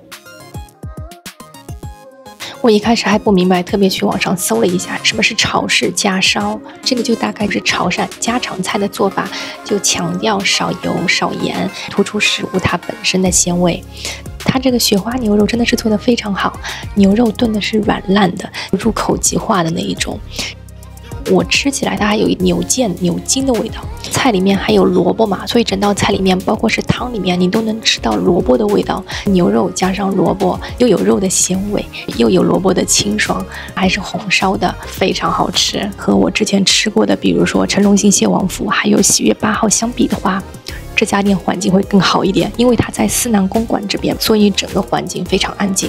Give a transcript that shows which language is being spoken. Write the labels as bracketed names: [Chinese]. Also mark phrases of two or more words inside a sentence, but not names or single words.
[Chinese] 我一開始還不明白，特別去網上搜了一下什麼是潮式家燒，這個就大概是潮汕家常菜的做法，就強調少油少鹽，突出食物它本身的鮮味。它這個雪花牛肉真的是做得非常好，牛肉燉的是軟爛的，入口即化的那一種。我吃起來它還有牛腱、牛筋的味道。菜裡面還有蘿蔔嘛，所以整道菜裡面，包括是湯裡面，你都能吃到蘿蔔的味道。牛肉加上萝卜，又有肉的鮮味，又有蘿蔔的清爽，還是紅燒的，非常好吃。和我之前吃過的，比如說成龍興蟹王府，還有喜悅8號相比的話，這家店環境會更好一點，因為它在思南公馆這邊，所以整個環境非常安靜。